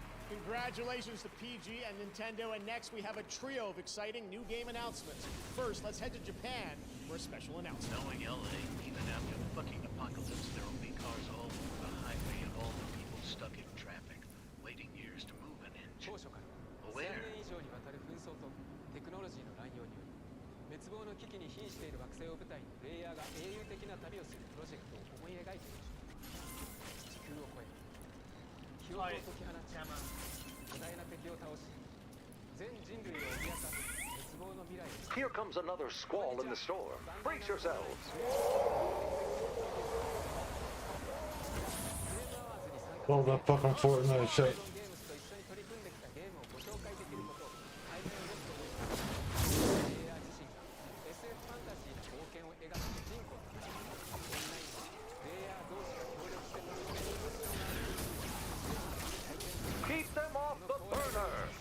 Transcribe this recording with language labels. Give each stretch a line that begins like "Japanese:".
English: Congratulations to PG and Nintendo, and next we have a trio of exciting new game announcements. First, let's head to Japan for a special announcement. Knowing LA, even after the fucking apocalypse, there will be cars all over the highway and all the people stuck in traffic, waiting years to move an inch. Where?
Japanese: 1000年以上にわたる紛争とテクノロジーの乱用により滅亡の危機に瀕している惑星を舞台にプレイヤーが英雄的な旅をするプロジェクトを思い描いている地球を越え記憶を解き放ち巨大な敵を倒し全人類を脅かす滅亡の未来を
English: Here comes another squall in the storm. Brace yourselves. Oh, that fucking Fortnite shit.
Japanese: ゲームスと一緒に取り組んできたゲームをご紹介できることを対面を持つと思いますプレイヤー自身が SF ファンタジーの冒険を描く主人公となりオンラインでプレイヤー同士が協力して楽しめる
English: Keep them off the burner.